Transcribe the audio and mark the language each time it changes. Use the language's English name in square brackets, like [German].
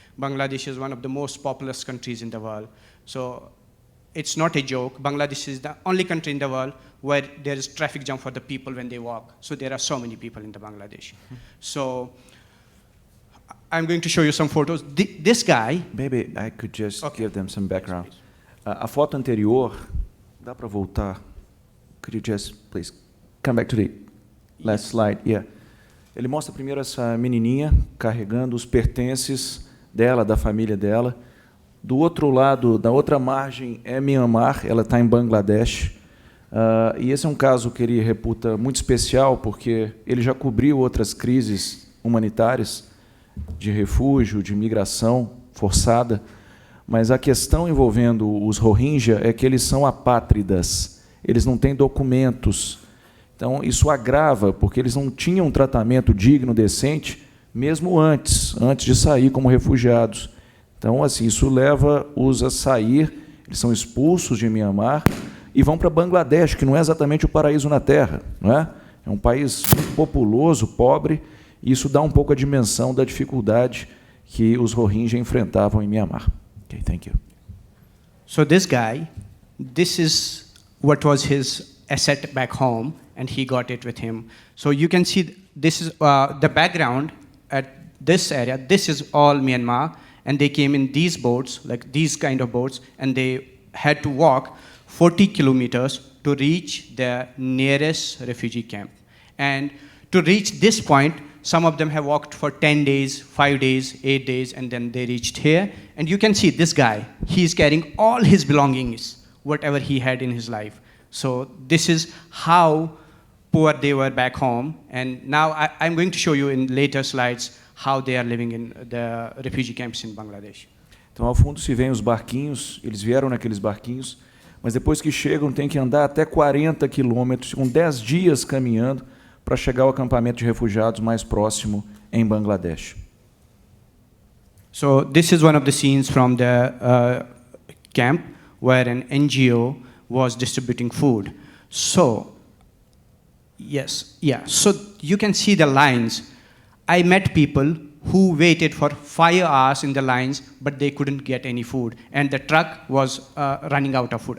[English] Bangladesh is one of the most populous countries in the world. So it's not a joke. Bangladesh is the only country in the world where there is traffic jam for the people when they walk. So there are so many people in the Bangladesh. So I'm going to show you some photos. This guy... Maybe I could just give them some background. Yes, [Portuguese] A foto anterior, dá para voltar? [English] Could you just, please, come back to the last slide? Yeah. [Portuguese] Ele mostra primeiro essa menininha carregando os pertences dela, da família dela. Do outro lado, da outra margem, é Mianmar, ela está em Bangladesh. E esse é um caso que ele reputa muito especial, porque ele já cobriu outras crises humanitárias, de refúgio, de migração forçada, mas a questão envolvendo os Rohingya é que eles são apátridas, eles não têm documentos. Então, isso agrava, porque eles não tinham um tratamento digno, decente, mesmo antes de sair como refugiados. Então, assim, isso leva-os a sair, eles são expulsos de Mianmar e vão para Bangladesh, que não é exatamente o paraíso na Terra, não é? É um país muito populoso, pobre, e isso dá um pouco a dimensão da dificuldade que os Rohingya enfrentavam em Mianmar. [English] Okay, thank you. So this guy, this is what was his asset back home, and he got it with him. So you can see this is the background at this area. This is all Myanmar, and they came in these boats, like these kind of boats, and they had to walk 40 kilometers to reach the nearest refugee camp. And to reach this point, some of them have walked for 10 days, 5 days, 8 days, and then they reached here. And you can see this guy, he's carrying all his belongings, whatever he had in his life. So this is how poor they were back home. And now I'm going to show you in later slides how they are living in the refugee camps in Bangladesh. [Portuguese] Então, ao fundo se veem os barquinhos, eles vieram naqueles barquinhos, mas depois que chegam tem que andar até 40 quilômetros, com 10 dias caminhando, para chegar ao acampamento de refugiados mais próximo em Bangladesh. [English] So this is one of the scenes from the camp where an NGO was distributing food. So, yes, yeah, so you can see the lines. I met people who waited for 5 hours in the lines, but they couldn't get any food, and the truck was running out of food.